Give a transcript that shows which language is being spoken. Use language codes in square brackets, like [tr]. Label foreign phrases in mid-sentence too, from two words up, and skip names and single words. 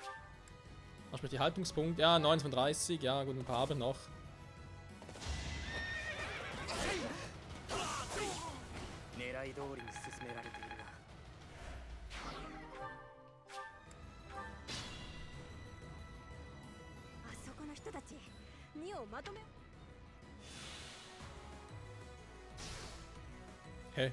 [de] Was mit die Haltungspunkte? Ja, 9 von 30. Ja, gut, ein paar habe ich noch. [ja] 狙い通りに進められているな。あそこの人たち2をまとめ。 [de] Hä?